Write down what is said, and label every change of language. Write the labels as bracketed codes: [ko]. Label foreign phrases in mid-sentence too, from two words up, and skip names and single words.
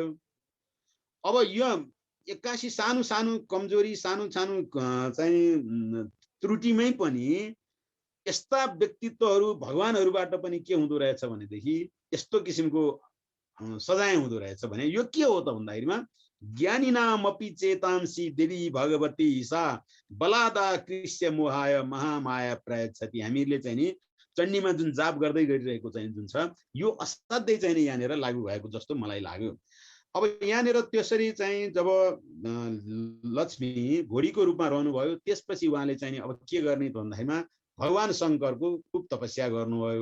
[ne] अब यो 81 सानो सानो कमजोरी सानो सानो चाहिँ त्रुटिमै पनि यस्ता व्यक्तित्वहरू भगवानहरूबाट पनि के हुँदो रहेछ भनेदेखि यस्तो किसिमको सजाय हुँदो रहेछ भने यो के हो त भन्दाखेरिमा [sa] ज्ञानिनामपि चेतांसी देवी भगवती सा बलादा कृष्य मोहाय महामाया प्रयच्छति। [ne] हामीले चाहिँ नि चण्डीमा जुन जाप गर्दै गरिरहेको चाहिँ जुन छ यो असाध्यै चाहिँ नि यहाँनिर लागू भएको जस्तो मलाई लाग्यो। अब यहाँनिर त्यसरी चाहिँ जब लक्ष्मी घोडीको रूपमा रहनुभयो त्यसपछि उहाँले चाहिँ अब के गर्ने त भन्दाखेरिमा भगवान शङ्करको खूब तपस्या गर्नुभयो।